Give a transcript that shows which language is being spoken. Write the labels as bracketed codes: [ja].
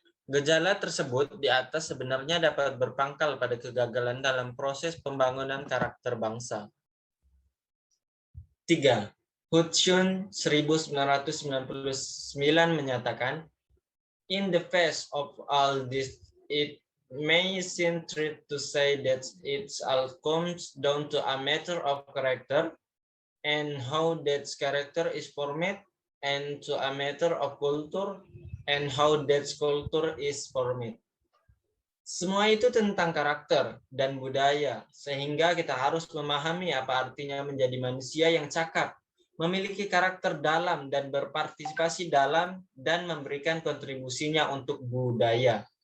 [id] Gejala tersebut di atas sebenarnya dapat berpangkal pada kegagalan dalam proses pembangunan karakter bangsa. 3. [en] Hutchun 1999 [id] menyatakan, [en] in the face of all this, it may seem true to say that it all comes down to a matter of character and how that character is formed, and to a matter of culture and how that culture is formed. [id] Semua itu tentang karakter dan budaya, sehingga kita harus memahami apa artinya menjadi manusia yang cakap, memiliki karakter dalam dan berpartisipasi dalam dan memberikan kontribusinya untuk budaya.